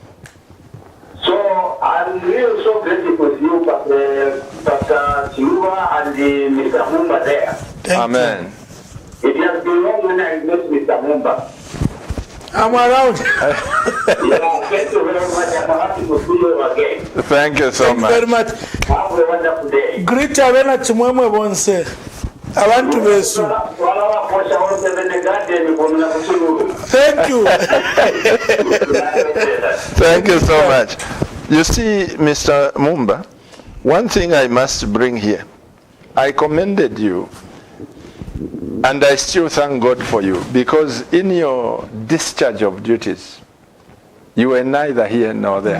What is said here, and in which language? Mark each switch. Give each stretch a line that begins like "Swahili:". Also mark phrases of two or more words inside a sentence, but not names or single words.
English: So I'm really so grateful with you, Pastor Chiuba and Mr. Mumba there. Amen. It has been long when I met Mr. Mumba. I'm around. Yeah, thank you very much. I'm happy to see you again. Thank you so Thank you very much. much. Have a wonderful day.
Bemba: Greet Avena Chimwemwe Bonse. Abantu besu.
English: Thank you. Thank you so much. You see, Mr. Mumba, one thing I must bring here. I commended you, and I still thank God for you, because in your discharge of duties, you were neither here nor there.